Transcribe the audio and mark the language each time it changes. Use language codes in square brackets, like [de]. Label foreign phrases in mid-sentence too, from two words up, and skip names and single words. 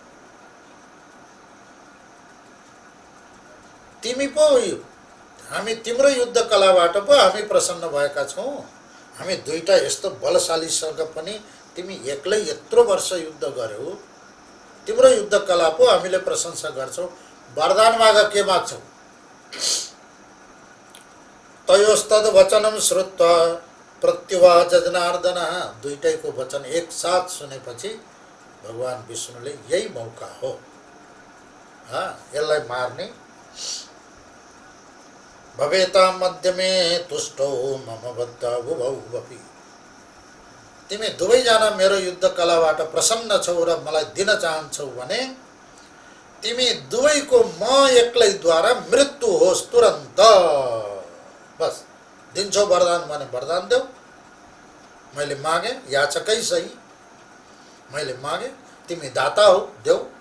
[ne] तिमी पो हामी तिम्रो युद्ध कलाबाट पो हामी प्रसन्न भएका छौँ। हामी दुईटा यस्तो बलशालीसँग पनि तिमी एक्लै यत्रो वर्ष युद्ध गर्यौ, तिम्रो युद्ध कला पो हामीले प्रशंसा गर्छौँ। वरदान माग, के माग्छौ? [sa] तयोस्तद वचनम श्रुत्वा प्रत्युवाच जनार्दन। [ne] दुईटैको वचन एक साथ सुनेपछि भगवान विष्णुले यही मौका हो यसलाई मार्ने। [sa] भवेता मध्यमे तुष्टौ मम बद्ध बुभौ वपि। [ne] तिमी दुवैजना मेरो युद्ध कलाबाट प्रसन्न छौ र मलाई दिन चाहन्छौ भने तिमी दुवैको म एक्लैद्वारा मृत्यु होस् तुरन्त। बस दिन्छौ वरदान भने वरदान देऊ। मैले मागे, याचकै सही, मैले मागे, तिमी दाता हो, देऊ।